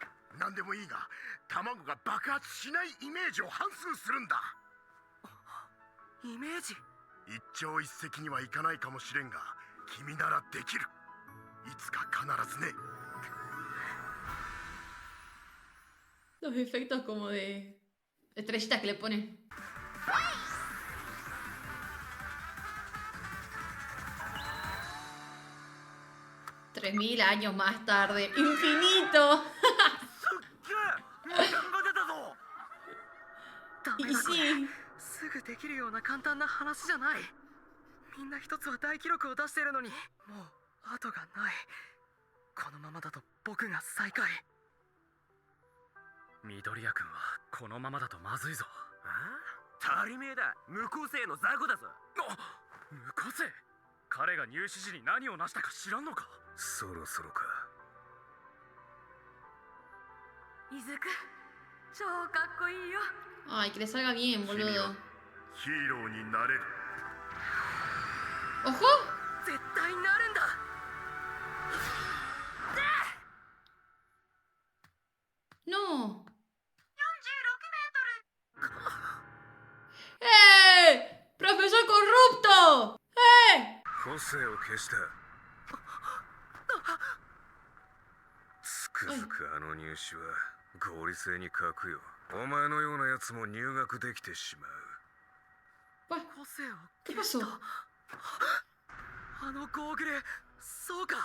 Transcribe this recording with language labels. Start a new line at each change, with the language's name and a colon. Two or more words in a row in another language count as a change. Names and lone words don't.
Japanese: 何でもいいが卵が爆発しないイメージを反芻するんだ。イメージ。一朝一夕にはいかないかもしれんが君ならできる。いつか必ずね。
Spanish: Los efectos como de estrellitas que le ponen. $3000 años más tarde. ¡Infinito!
Japanese: 時間が出たぞ。ダメ
Spanish: Y
Japanese: だこれ
Spanish: sí.
Japanese: すぐできるような簡単な話じゃない。みんな一つは大記録を出してるのに、もう後がない。このままだと僕が最下位。緑谷君はこのままだとまずいぞ。ああ、足りめえだ。無個性の雑魚だぞ。無個性。彼が入試時に何を成したか知らんのか。そろそろか。イズク超かっこいいよ。
Spanish: Ay, que le salga bien,
Japanese: 君
Spanish: boludo.
Japanese: はヒーローになれる。
Spanish: ¡Ojo! 絶対なるんだ。 ¡No! ¡Eh! ¡Profesor corrupto! ¡Eh!
Japanese: 個性を消した。つくづくあの入試は合理性に欠くよ。お前のようなやつも入学できてしまう。
Spanish: Bah,
Japanese: 個性を
Spanish: ¿qué
Japanese: 消し
Spanish: pasó?
Japanese: た。あのゴーグル、そうか。